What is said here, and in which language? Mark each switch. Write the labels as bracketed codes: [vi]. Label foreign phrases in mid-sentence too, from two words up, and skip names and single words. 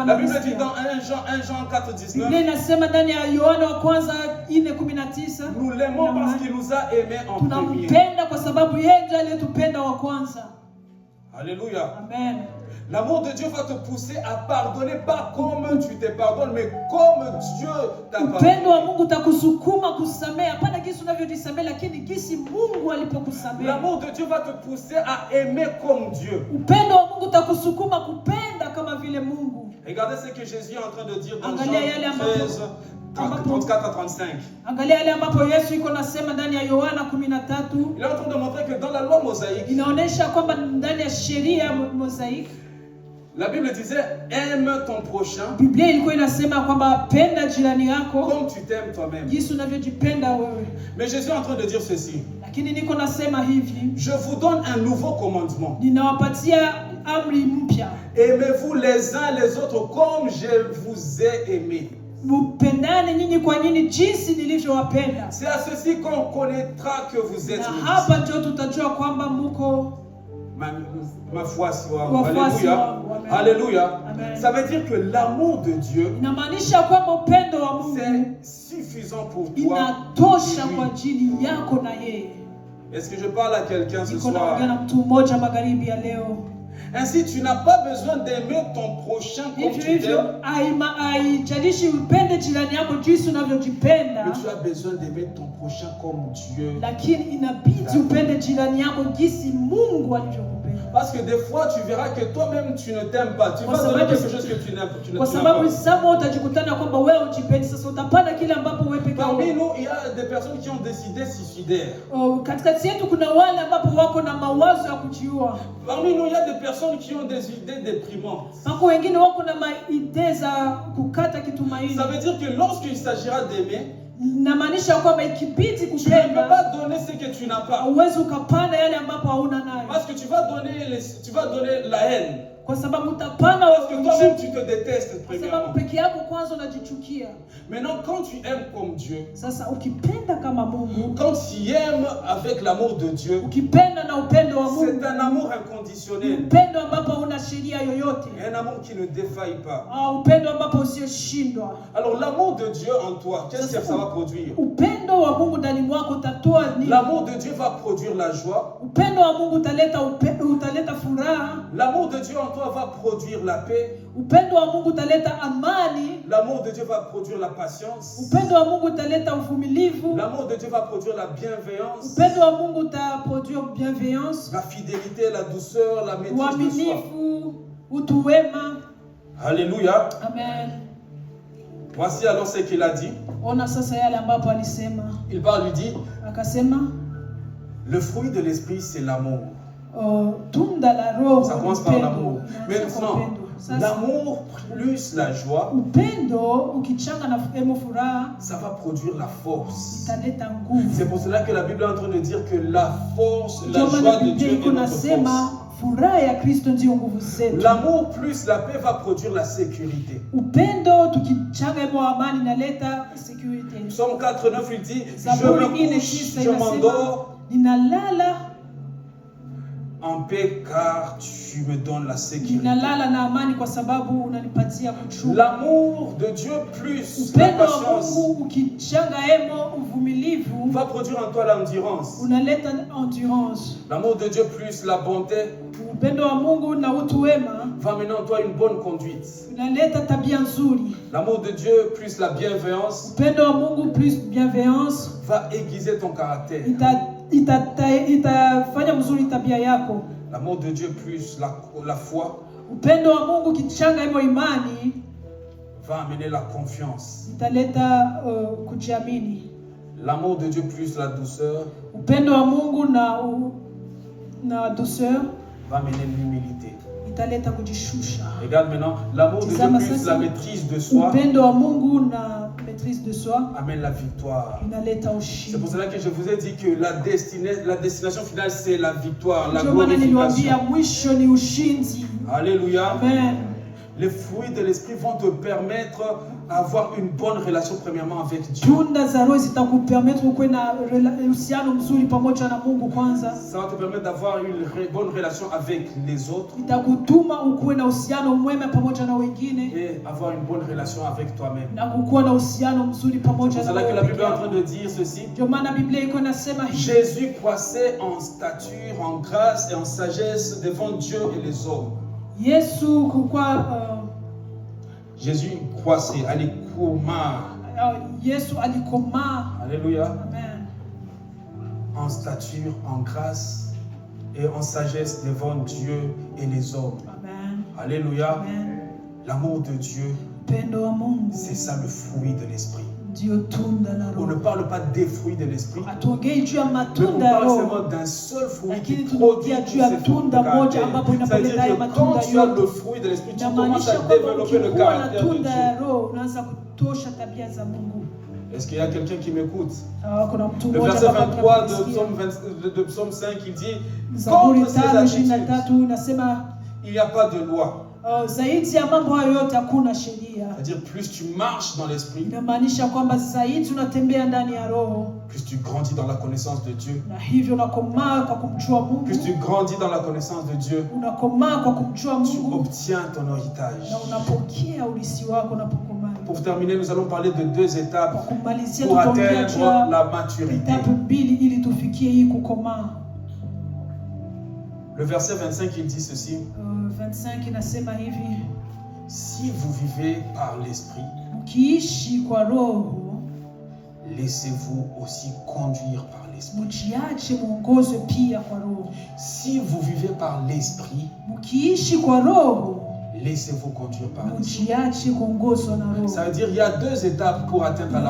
[fr] La Bible dit [sw] ananisikia? [fr] dans 1 Jean 4, 19, [sw] Biblia inasema ndani ya Yohana wa kwanza 4:19, [fr] nous l'aimons parce qu'il nous a aimés en premier. [sw] tunampenda kwa sababu yeye ndiye aliyetupenda wa kwanza. [fr] Alléluia. Amen. L'amour de Dieu va te pousser à pardonner, pas comme tu te pardonnes, mais comme Dieu t'a [sw] Upendo [fr] pardonné. [sw] wa Mungu utakusukuma kusamehe, hapana gisi unavyojisamehe, lakini gisi Mungu alipokusamehe. [fr] L'amour de Dieu va te pousser à aimer comme Dieu. [sw] Upendo wa Mungu utakusukuma kupenda kama vile Mungu. [fr] Regardez ce que Jésus est en train de dire dans [sw] Angalia yale [fr] Jean [sw] ambapo- [fr] 13, 34 à 35. [sw] Angalia yale ambapo Yesu iko nasema ndani ya Yohana 13, [fr] Il est en train de montrer que dans la loi mosaïque, [sw] inaonyesha kwamba ndani ya sheria ya Mosaiki, [fr] la Bible disait aime ton prochain [sw] Biblia ilikuwa inasema kwamba penda jirani yako [fr] comme tu t'aimes toi-même. [sw] jinsi unavyojipenda wewe. [fr] Mais Jésus est en train de dire ceci. [sw] Lakini niko nasema hivi, [fr] Je vous donne un nouveau commandement. [sw] ninawapatia amri mpya. [fr] Aimez-vous les uns les autres comme je vous ai aimé. [sw] Mpendane nyinyi kwa nyinyi jinsi nilivyowapenda. [fr] C'est à ceci qu'on connaîtra que vous êtes [sw] Na hapa ndio tutajua kwamba mko mafuasi wangu. [fr] Alléluia. Alléluia. Ça veut dire que l'amour de Dieu, [sw] inamaanisha kwamba upendo wa Mungu [fr] c'est suffisant pour toi. [sw] Inatosha kwa ajili yako na yeye. [fr] Est-ce que je parle à quelqu'un ce soir? [sw] Niko na mtu mmoja magharibi ya leo. [fr] Ainsi, tu n'as pas besoin d'aimer ton prochain comme tu t'aimes. [sw] Haijalishi upende jirani yako jinsi unavyojipenda. [fr] Mais tu as besoin d'aimer ton prochain comme Dieu. [sw] Lakini inabidi upende jirani yako jinsi Mungu alivyokupenda. [fr] Parce que des fois, tu verras que toi-même, tu ne t'aimes pas. Tu vas donner quelque chose que tu n'aimes pas. [sw] Kwa sababu sababu utajikutana kwamba wewe ujipendi, sasa utapanda kile ambapo wewe pekee yako. [fr] Parmi nous, il y a des personnes qui ont décidé de se suicider. [sw] Katikati yetu kuna wale ambapo wako na mawazo ya kujiua. [fr] Parmi nous, il y a des personnes qui ont des idées déprimantes. [sw] Wako wengine wako na idea za kukata kitumaini. [fr] Ça veut dire que lorsqu'il s'agira d'aimer, [sw] inamaanisha kwamba ikibidi [fr] tu ne peux [sw] kupenda, [fr] pas donner ce que tu n'as pas. [sw] uweze ukapanda yale ambapo hauna nayo. [fr] Parce que tu vas donner la haine. [sw] Kwa sababu utapanda [fr] Parce que toi-même tu te détestes [sw] kwa sababu [fr] premièrement. [sw] peke yako kwanza unajichukia. [fr] Maintenant, quand tu aimes comme Dieu, [sw] Sasa ukipenda kama Mungu, [fr] quand tu aimes avec l'amour de Dieu, [sw] ukipenda na upendo wa Mungu, [fr] c'est un amour inconditionnel. [sw] upendo ambapo una sheria yoyote. [fr] Un amour qui ne défaille pas. [sw] Upendo ambapo usioshindwa. [fr] Alors l'amour de Dieu en toi, qu'est-ce que ça va produire? [sw] Upendo wa Mungu ndani mwako utatoa nini? [fr] L'amour de Dieu va produire la joie. [sw] Upendo wa Mungu utaleta furaha. [fr] L'amour de Dieu en toi va produire la paix. [sw] Upendo wa Mungu utaleta amani. [fr] L'amour de Dieu va produire la patience. [sw] Upendo wa Mungu utaleta uvumilivu. [fr] L'amour de Dieu va produire la bienveillance. [sw] Upendo wa Mungu utaproduire bienveillance. [fr] La fidélité, la douceur, la maîtrise de soi. [sw] Uaminifu, utu wema. [fr] Alléluia. Amen. Voici alors ce qu'il a dit. [sw] Ona sasa yale ambapo alisema. [fr] Il parle, il dit, [sw] Akasema, [fr] le fruit de l'esprit c'est l'amour. [sw] Tunda la roho. [fr] Ça commence par l'amour. Maintenant, l'amour plus la joie, [sw] upendo ukichanga na furaha, [fr] ça va produire la force. [sw] italeta nguvu. [fr] C'est pour cela que la Bible est en train de dire que la force, la joie de Dieu est notre force. [sw] Furaha ya Kristo ndio nguvu zetu. [fr] L'amour plus la paix va produire la sécurité. [sw] Upendo tukichanga imo amani inaleta security. [fr] Psaume 4:9 il dit, [sw] Zaburi [fr] je me couche, je m'endors [sw] ninalala [fr] en paix car tu me donnes la sécurité. [sw] Ninalala na amani kwa sababu unanipatia kuchunga. [fr] L'amour de Dieu plus la [sw] upendo wa [fr] patience [sw] Mungu ukichanga emo uvumilivu [fr] va produire en toi l'endurance. [sw] unaleta endurance. [fr] L'amour de Dieu plus la bonté [sw] Upendo wa Mungu na utu wema [fr] va mener en toi une bonne conduite. [sw] unaleta tabia nzuri. [fr] L'amour de Dieu plus la bienveillance [sw] Upendo wa Mungu [fr] plus bienveillance va aiguiser ton caractère. [sw] itafanya mzuri tabia yako. [fr] L'amour de Dieu plus la foi [sw] Upendo wa Mungu kichanga imo imani [fr] va amener la confiance. [sw] italeta kujiamini. [fr] L'amour de Dieu plus la douceur [sw] Upendo wa Mungu na douceur [fr] va amener l'humilité. [sw] italeta kujishusha. [fr] Regarde maintenant, l'amour de Dieu plus la maîtrise de soi [sw] upendo wa Mungu na [fr] maîtrise de soi amène la victoire. [sw] inaleta ushindi. [fr] C'est pour cela que je vous ai dit que la destination finale c'est la victoire, la [sw] Ndio maana niliwaambia [fr] glorification. [sw] mwisho ni ushindi. [fr] Alléluia. Amen. Les fruits de l'esprit vont te permettre d'avoir une bonne relation premièrement avec Dieu. [sw] Tunda za roho zitakupermettre kuwa na uhusiano mzuri pamoja na Mungu kwanza. [fr] Ça va te permettre d'avoir une bonne relation avec les autres [sw] Itakutuma ukuwe na uhusiano mwema pamoja na wengine [fr] et avoir une bonne relation avec toi-même. [sw] na kukuwa na uhusiano mzuri [fr] C'est [sw] pamoja [fr] pour [sw] na [fr] cela que la Bible est en train [sw] wewe. [fr] de dire ceci. [sw] Ndio maana Biblia iko nasema hivi. [fr] Jésus croissait en stature, en grâce et en sagesse devant Dieu et les hommes. [sw] Yesu kukua [fr] Jésus croissait, alikoma. [sw] Yesu alikomaa. [fr] Alléluia. Amen. En stature, en grâce et en sagesse devant Dieu et les hommes. Amen. Alléluia. Amen. L'amour de Dieu, [sw] Upendo wa Mungu [fr] c'est ça le fruit de l'esprit. [sw] ndio tunda la [fr] On ne [sw] roho. [fr] parle pas des fruits de l'esprit, [sw] Hatuongei juu ya [fr] mais on [sw] matunda ya [fr] parle [sw] roho. [fr] seulement d'un seul fruit qui [sw] Lakini [fr] produit [sw] tunaongea [fr] tous [sw] juu ya [fr] ces fruits de [sw] tunda moja [fr] caractère. [sw] ambapo [fr] C'est-à-dire [sw] inapoleta haya [fr] que quand [sw] matunda [fr] tu as [sw] yote. [fr] le fruit de l'esprit, tu commences [sw] Inamaanisha [fr] à [sw] kwamba [fr] développer le [sw] ukikuwa na [fr] caractère de [sw] tunda ya [fr] Dieu. [sw] roho unaanza kutosha tabia za Mungu. [fr] Est-ce qu'il y a quelqu'un qui m'écoute? [sw] Kuna mtu [fr] Le [sw] mmoja [fr] verset [sw] hapa [fr] 23 de [sw] tunamsikia. [fr] Psaume 5, il dit, [sw] Zaburi [fr] contre ses [sw] 5:23 [fr] attitudes, [sw] inasema [fr] il n'y a pas de loi. [sw] Zaidi ya mambo hayo yote hakuna sheria. [fr] C'est-à-dire, plus tu marches dans l'esprit, [sw] Inamaanisha kwamba zaidi unatembea ndani ya roho, [fr] plus tu grandis dans la connaissance de Dieu. [sw] na hivyo unakomaa kwa kumjua Mungu. [fr] Plus tu grandis dans la connaissance de Dieu, [sw] Unakomaa kwa kumjua [fr] tu [sw] Mungu [fr] obtiens ton héritage. [sw] na unapokea urithi wako unapokomaa. [fr] Pour terminer, nous allons parler de 2 étapes [sw] Kwa kumalizia [fr] pour [sw] tutaongea juu [fr] atteindre la [sw] ya [fr] maturité. [sw] etapu mbili ili tufikie hii kukomaa. [fr] Le verset 25, il dit ceci. [sw] 25 inasema hivi: [fr] Si vous vivez par l'esprit, [sw] mkiishi kwa roho, [fr] laissez-vous aussi conduire par l'esprit. [sw] mjiache muongozwe pia kwa roho. [fr] Si vous vivez par l'esprit, [sw] Mkiishi kwa roho, [fr] laissez-vous conduire par l'esprit. [sw] mjiache kuongozwa na roho. [fr] Ça veut dire qu'il y a 2 étapes pour atteindre la